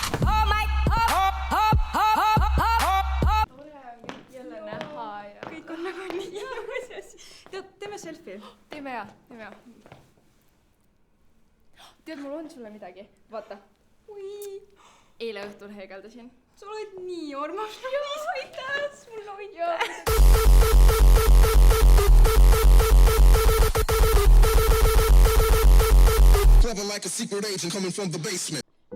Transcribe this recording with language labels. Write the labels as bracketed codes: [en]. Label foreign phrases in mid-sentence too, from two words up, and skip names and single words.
[et] Jälle näha ja kõik on nagu nii ilus ja siis... Teeme selfie. Teeme hea. Tead, mul on sulle midagi. Vaata. Eile õhtul heegeldasin. Sa oled nii armas. Aitäh, mul on aitäh. [en] Clever like a secret agent coming from the basement.